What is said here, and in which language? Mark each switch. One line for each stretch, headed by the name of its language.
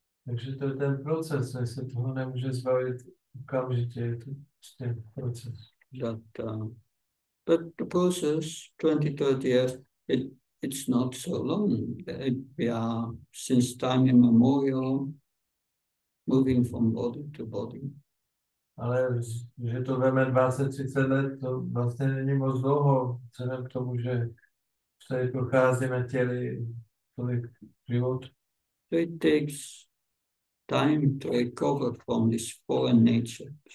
Czech: Takže to je ten proces, že se toho nemůže zbavit okamžitě, je to prostě proces.
English: But the process, 20, 30 years, it's not so long. We are, since time immemorial, moving from body to body.
Czech: Ale že to veme 20-30 let, to vlastně není moc dlouho, vzhledem k tomu, že tady procházíme těli tolik život.
English: So it takes time to recover from this foreign nature.